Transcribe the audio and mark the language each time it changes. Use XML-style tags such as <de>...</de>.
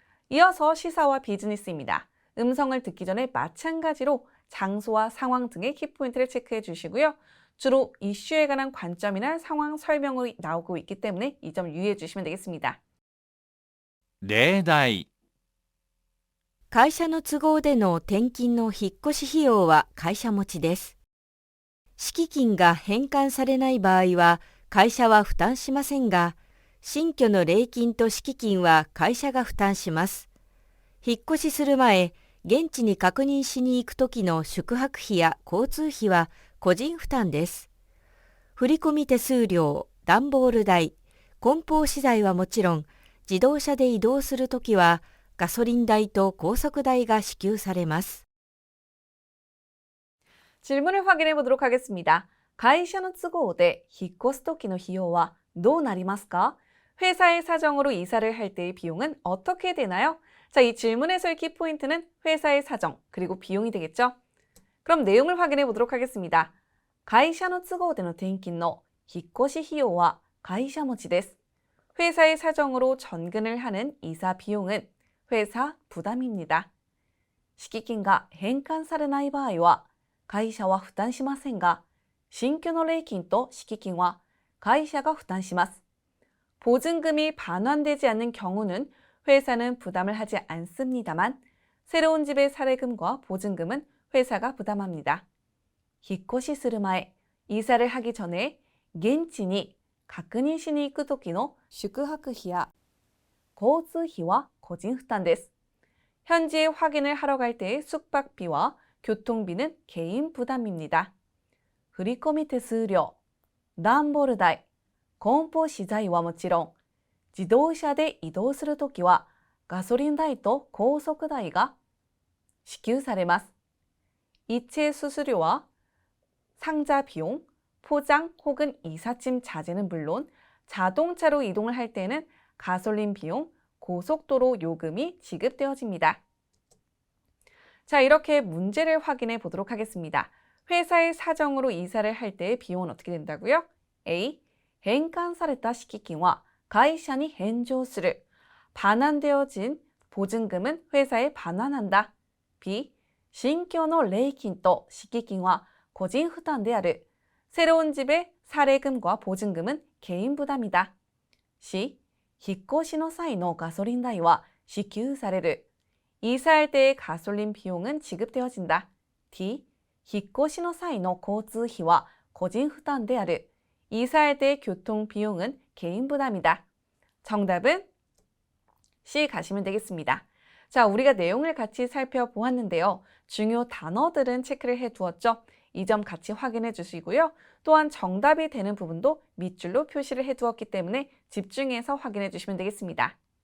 <ko>이어서 시사와 비즈니스입니다. 음성을 듣기 전에 마찬가지로 장소와 상황 등의 키포인트를 체크해 주시고요. 주로 이슈에 관한 관점이나 상황 설명이 나오고 있기 때문에 이 점 유의해 주시면 되겠습니다.</ko> <ja>例題、会社の都合での転勤の引っ越し費用は会社持ちです。敷金が返還されない場合は会社は負担しませんが、新居の礼金と敷金は会社が負担します。引っ越しする前、現地に確認しに行くときの宿泊費や交通費は個人負担です。振込手数料、段ボール代、梱包資材はもちろん、自動車で移動するときはガソリン代と高速代が支給されます。</ja> <ko>질문을 확인해 보도록 하겠습니다.</ko> <ja>会社の都合で引っ越す時の費用はどうなりますか?</ja> <ko>회사의 사정으로 이사를 할 때의 비용은 어떻게 되나요? 자, 이 질문에서의 키포인트는 회사의 사정, 그리고 비용이 되겠죠? 그럼 내용을 확인해 보도록 하겠습니다.</ko> <ja>会社の都合での転勤の引っ越し費用は会社持ちです.</ja> <ko>회사의 사정으로 전근을 하는 이사 비용은 회사 부담입니다.</ko> <ja>敷金が返還されない場合は会社は負担しませんが、新居の礼金と敷金は会社が負担します.</ja> <ko>보증금이 반환되지 않는 경우는 회사는 부담을 하지 않습니다만 새로운 집의 사례금과 보증금은 회사가 부담합니다.</ko> <ja>引っ越しする前、</ja> <ko>이사를 하기 전에</ko> <ja>現地に確認しに行く時の宿泊費や交通費は個人負担です.</ja> <ko>현지에 확인을 하러 갈 때의 숙박비와 교통비는 개인 부담입니다.</ko> <ja>振込手数料、段ボール代、梱包資材はもちろん、自動車で移動するときはガソリン代と高速代が支給されます.</ja> <ko>이체 수수료와 상자 비용, 포장 혹은 이삿짐 자재는 물론 자동차로 이동을 할 때는 가솔린 비용, 고속도로 요금이 지급되어집니다. 자, 이렇게 문제를 확인해 보도록 하겠습니다. 회사의 사정으로 이사를 할 때의 비용은 어떻게 된다고요? A.</ko> <ja>返還された敷金は会社に返上する.</ja> <ko>반환되어진 보증금은 회사에 반환한다. B.</ko> <ja>新居の礼金と敷金は個人負担である.</ja> <ko>새로운 집의 사례금과 보증금은 개인 부담이다. C.</ko> <ja>引っ越しの際のガソリン代は支給される.</ja> <ko>이사할 때의 가솔린 비용은 지급되어진다. D.</ko> <ja>引っ越しの際の交通費は個人負担である.</ja> <ko>이사할 때의 교통 비용은 개인 부담이다. 정답은 C 가시면 되겠습니다. 자, 우리가 내용을 같이 살펴보았는데요. 중요 단어들은 체크를 해두었죠. 이 점 같이 확인해 주시고요. 또한 정답이 되는 부분도 밑줄로 표시를 해두었기 때문에 집중해서 확인해 주시면 되겠습니다.</ko>